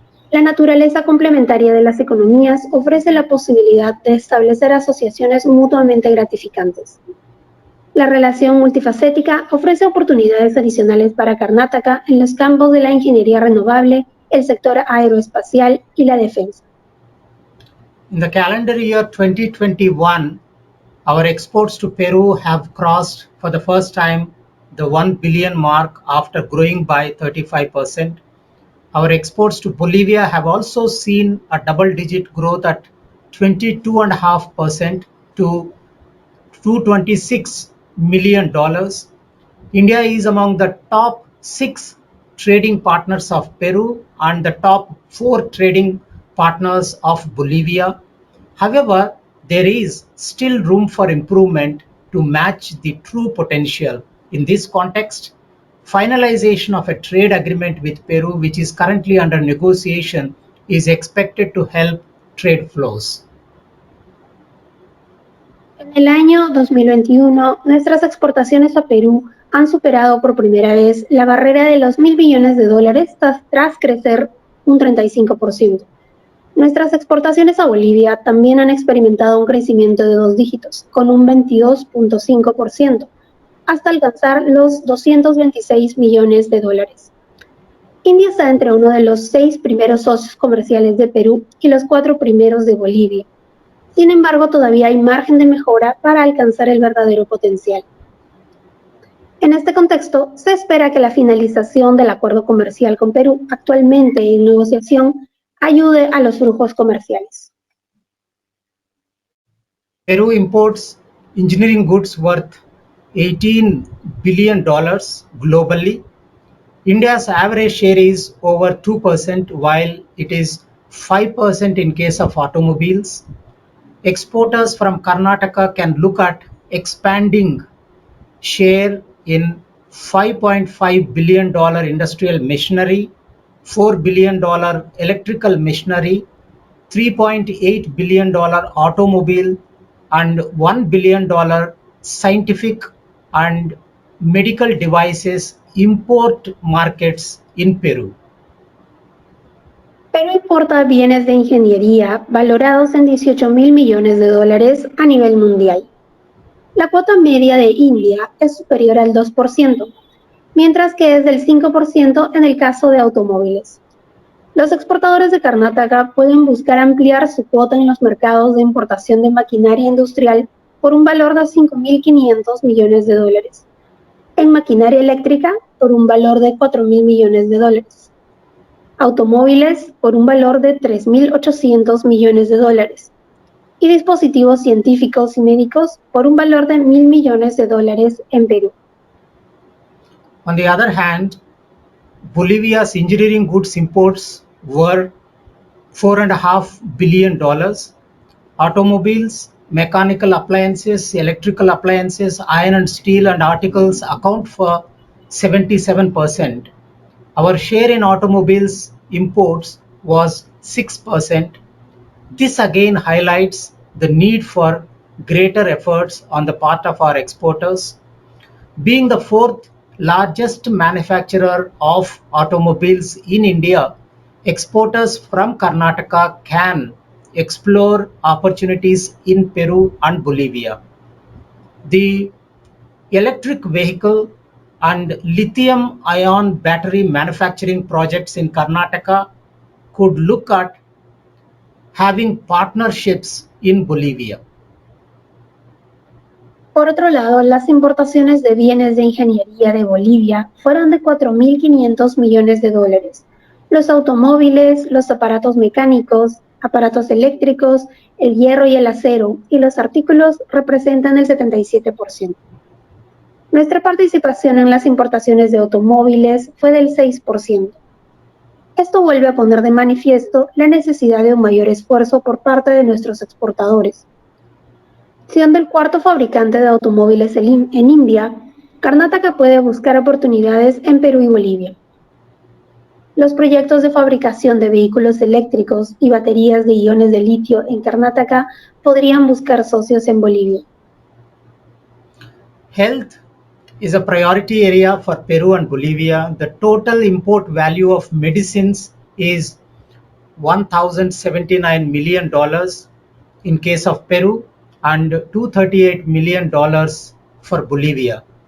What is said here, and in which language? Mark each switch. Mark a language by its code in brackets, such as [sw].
[es] La naturaleza complementaria de las economías ofrece la posibilidad de establecer asociaciones mutuamente gratificantes. La relación multifacética ofrece oportunidades adicionales para Karnataka en los campos de la ingeniería renovable, el sector aeroespacial y la defensa. [en] In the calendar year 2021, our exports to Peru have crossed for the first time the 1 billion mark after growing by 35%. Our exports to Bolivia have also seen a double-digit growth at 22.5% to $226 million. India is among the top 6 trading partners of Peru and the top 4 trading partners of Bolivia. However, there is still room for improvement to match the true potential. In this context, finalization of a trade agreement with Peru, which is currently under negotiation, is expected to help trade flows. [es] En el año 2021, nuestras exportaciones a Perú han superado por primera vez la barrera de los $1.000 billones tras crecer un 35%. Nuestras exportaciones a Bolivia también han experimentado un crecimiento de 2 dígitos, con un 22.5%, hasta alcanzar los $226 millones. India está entre uno de los 6 primeros socios comerciales de Perú y los 4 primeros de Bolivia. Sin embargo, todavía hay margen de mejora para alcanzar el verdadero potencial. En este contexto, se espera que la finalización del acuerdo comercial con Perú, actualmente en negociación, ayude a los flujos comerciales. [en] Peru imports engineering goods worth $18 billion globally. India's average share is over 2%, while it is 5% in case of automobiles. Exporters from Karnataka can look at expanding share in $5.5 billion industrial machinery, $4 billion electrical machinery, $3.8 billion automobile, and $1 billion scientific and medical devices import markets in Peru. [es] Perú importa bienes de ingeniería valorados en $18.000 millones a nivel mundial. La cuota media de India es superior al 2%, mientras que es del 5% en el caso de automóviles. Los exportadores de Karnataka pueden buscar ampliar su cuota en los mercados de importación de maquinaria industrial por un valor de $5.500 millones. En maquinaria eléctrica por un valor de $4.000 millones. Automóviles por un valor de $3.800 millones. Y dispositivos científicos y médicos por un valor de $1.000 millones en Perú. [en] On the other hand, Bolivia's engineering goods imports were $4.5 billion. Automobiles, mechanical appliances, electrical appliances, iron and steel and articles account for 77%. Our share in automobiles imports was 6%. This again highlights the need for greater efforts on the part of our exporters. Being the fourth largest manufacturer of automobiles in India, exporters from Karnataka can explore opportunities in Peru and Bolivia. The electric vehicle and lithium-ion battery manufacturing projects in Karnataka could look at having partnerships in Bolivia. [es] Por otro lado, las importaciones de bienes de ingeniería de Bolivia fueron de $4.500 millones. Los automóviles, los aparatos mecánicos, aparatos eléctricos, el hierro y el acero y los artículos representan el 77%. Nuestra participación en las importaciones de automóviles fue del 6%. Esto vuelve a poner de manifiesto la necesidad de un mayor esfuerzo por parte de nuestros exportadores. Siendo el cuarto fabricante de automóviles en India, Karnataka puede buscar oportunidades en Perú y Bolivia. Los proyectos de fabricación de vehículos eléctricos y baterías de iones de litio en Karnataka podrían buscar socios en Bolivia. [en] Health is a priority area for Peru and Bolivia. The total import value of medicines is $1,079 million in case of Peru and $238 million for Bolivia.